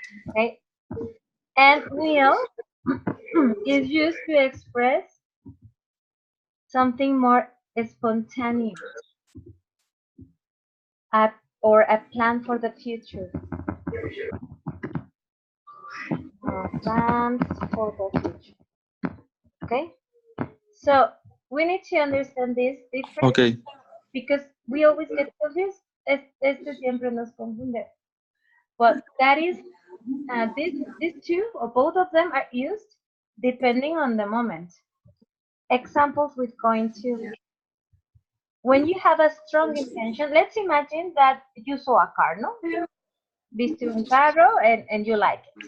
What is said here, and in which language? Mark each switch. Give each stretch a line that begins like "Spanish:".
English: Okay, and will is used to express something more spontaneous, or a plan for the future. plans for the future. Okay, so we need to understand this difference Okay. because we always get confused.
Spanish: Este siempre nos confunde.
English: But that is, these two or both of them are used depending on the moment. Examples with going to. When you have a strong intention, let's imagine that you saw a car, no?
Spanish: Viste un carro
English: and you like it.